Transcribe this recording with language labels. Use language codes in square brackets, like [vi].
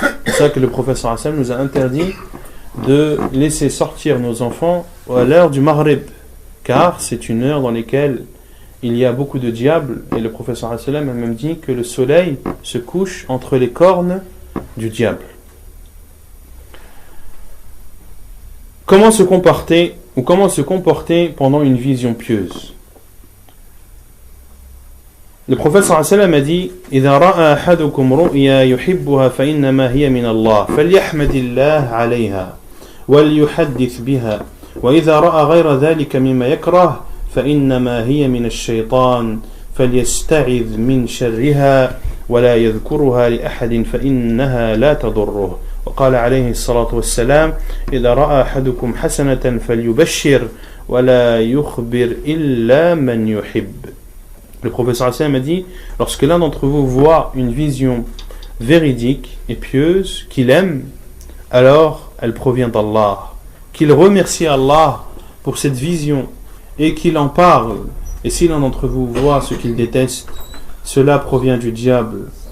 [fr] C'est ça que le prophète sallallahu alayhi wa sallam nous a interdit de laisser sortir nos enfants à l'heure du Maghrib, car c'est une heure dans laquelle il y a beaucoup de diables, et le prophète sallallahu alayhi wa sallam a même dit que le soleil se couche entre les cornes du diable. Comment se comporter pendant une vision pieuse? Le prophète sallallahu alayhi wa sallam a dit [ar] إذا رأى أحدكم رؤيا يحبها فإنما هي من الله فليحمد الله عليها وليحدث بها وإذا رأى غير ذلك مما يكره فإنما هي من الشيطان فليستعذ من شرها ولا يذكرها لأحد فإنها لا تضره. وقال عليه الصلاة والسلام إذا رأى أحدكم حسنة فليبشر ولا يخبر إلا من يحب. [fr] Le professeur Hassan a dit, lorsque l'un d'entre vous voit une vision véridique et pieuse qu'il aime, alors elle provient d'Allah. Qu'il remercie Allah pour cette vision et qu'il en parle. Et si l'un d'entre vous voit ce qu'il déteste, cela provient du diable.